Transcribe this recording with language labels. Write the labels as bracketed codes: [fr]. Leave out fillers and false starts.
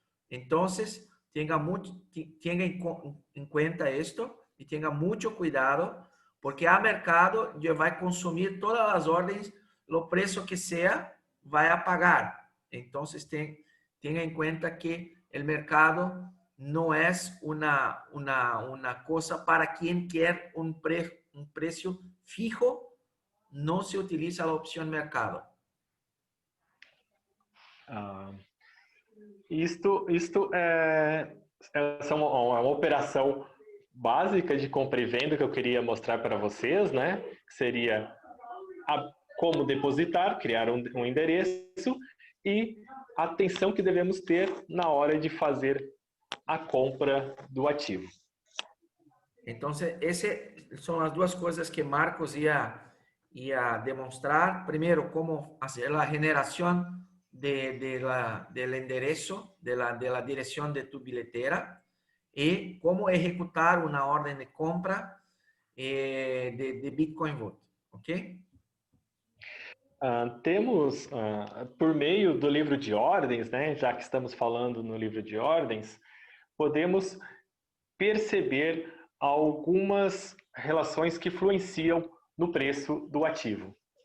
[es] Entonces, tenga en cuenta esto y tenga mucho cuidado, porque a mercado ya va a consumir todas las órdenes, lo precio que sea, va a pagar. Entonces, tenga en cuenta que el mercado no es una cosa para quien quiere un precio fijo, no se utiliza la opción mercado. [pt] Isto essa é uma operação básica de compra e venda que eu queria mostrar para vocês, né? Que seria como depositar, criar um endereço e a atenção que devemos ter na hora de fazer a compra do ativo. Então, essas são as duas coisas que Marcos ia demonstrar. Primeiro, como fazer a generação [es] del enderezo, de la dirección de tu billetera y cómo ejecutar una orden de compra de Bitcoin Vault, ¿ok? [pt] Temos, por meio do livro de ordens, né, já que estamos falando no livro de ordens, podemos perceber algumas relações que influenciam no preço do ativo.